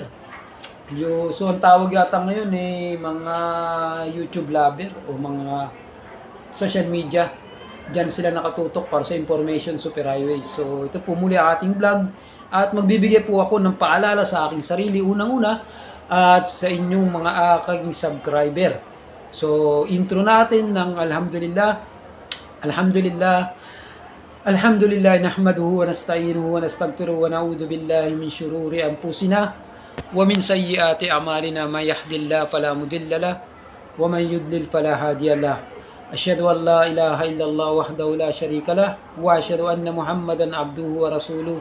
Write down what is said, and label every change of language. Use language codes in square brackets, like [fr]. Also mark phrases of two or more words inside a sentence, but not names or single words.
[tl] So ang tawag yata ngayon ay mga YouTube lover o mga [en] social media. [tl] Diyan sila nakatutok para sa [en] information superhighway. [tl] So ito po muli ang ating vlog. At magbibigay po ako ng paalala sa aking sarili unang-una at sa inyong mga aking subscriber. So, intro natin ng Alhamdulillah. [ar] Alhamdulillah. الحمد لله نحمده ونستعينه ونستغفره ونعوذ بالله من شرور أنفسنا ومن سيئات أعمالنا من يهده الله فلا مضل له ومن يضلل فلا هادي له. أشهد أن لا إله إلا الله وحده لا شريك له وأشهد أن محمدا عبده ورسوله.